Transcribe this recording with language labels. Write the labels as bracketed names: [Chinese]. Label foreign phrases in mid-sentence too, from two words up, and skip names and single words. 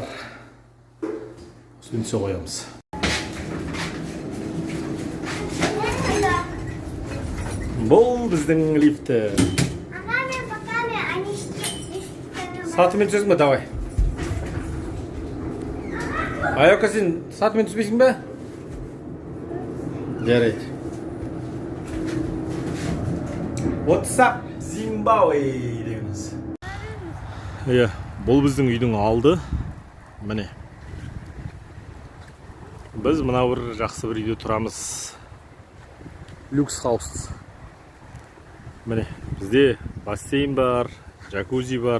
[Kazakh] Осыны түсе қоямыз. Бұл біздің лифті. Сатымен түсесің бе, давай. Айока, сен сатымен түспейсің бе? Жарайды. [English] What's up, Zimbabwe дегеніз. [Kazakh] Бұл біздің үйдің алды. Міне. Біз мына бір жақсы бір үйде тұрамыз. [English] Lux house. [Kazakh] Міне, бізде бассейн бар, джакузи бар.